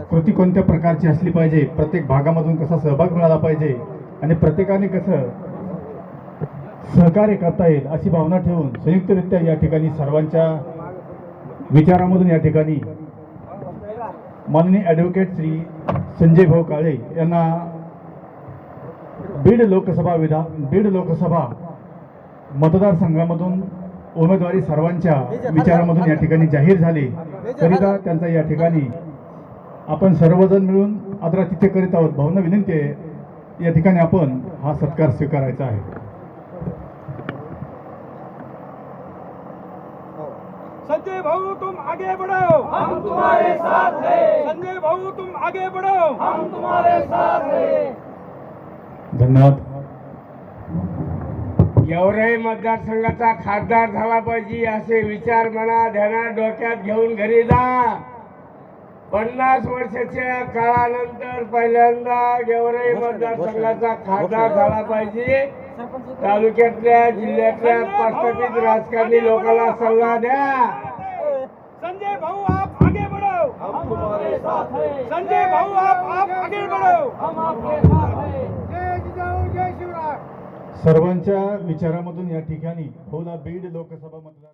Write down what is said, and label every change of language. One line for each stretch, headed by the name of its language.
Marathi: कृती कोणत्या प्रकारची असली पाहिजे, प्रत्येक भागामधून कसा सहभाग मिळाला पाहिजे आणि प्रत्येकाने कसं सहकार्य करता येईल अशी भावना ठेवून संयुक्तरित्या या ठिकाणी सर्वांच्या विचारामधून या ठिकाणी माननीय ॲडव्होकेट श्री संजय भाऊ काळे यांना बीड लोकसभा मतदारसंघामधून उमेदवारी सर्वांच्या विचारामधून या ठिकाणी जाहीर झाली. करिता त्यांचा या ठिकाणी आपण सर्वजण मिळून आदरातिथ्य करीत आहोत. भावना विनंती आहे या ठिकाणी आपण हा सत्कार स्वीकारायचा आहे.
Hindi: संजय भाऊ तुम आगे बढ़ो, हम तुम्हारे साथ हैं. संजय भाऊ तुम आगे बढ़ो, हम तुम्हारे साथ हैं.
Marathi: धन्यवाद. गेवराई मतदारसंघाचा खासदार झाला पाहिजे असे विचार मना ध्यानात डोक्यात घेऊन घरी जा. 50 वर्षाच्या काळानंतर पहिल्यांदा गेवराई मतदारसंघाचा खासदार झाला पाहिजे. तालुक्यातल्या जिल्ह्यातल्या प्रस्थापित राजकारणी लोकांना सल्ला द्या.
Hindi: संजय भाऊ आप आगे बढ़ो, हम तुम्हारे साथ हैं. संजय भाऊ आप आगे बढ़ो, हम आपके साथ हैं.
Marathi: जय जिजाऊ, जय शिवराय. सर्वांच्या विचारामधून या ठिकाणी बीड लोकसभा मतदार